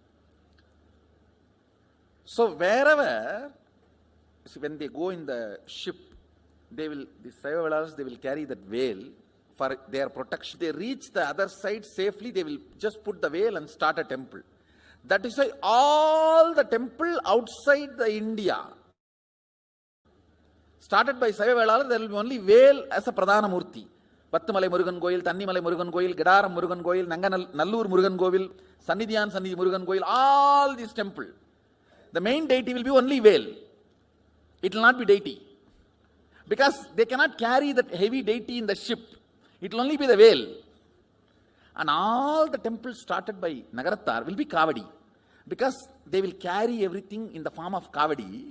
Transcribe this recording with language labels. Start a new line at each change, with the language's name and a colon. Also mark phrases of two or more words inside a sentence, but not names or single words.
English: So wherever, when they go in the ship, the Saivavelars, they will carry that veil for their protection. They reach the other side safely, they will just put the veil and start a temple. That is why all the temple outside the India, started by Saivavelars, there will be only veil as a
Tamil: Pradhana Murti.
English: Pattumalai Murugan Goil, Tannimalai Murugan Goil, Gedaram Murugan Goil, Nallur Murugan Goil, Sannidhiyan Sannidhi Murugan Goil, all these temple. The main deity will be only veil. It will not be deity. Because they cannot carry that heavy deity in the ship. It will only be the veil. And all the temples started by Nagarattar will be Kavadi. Because they will carry everything in the form of Kavadi.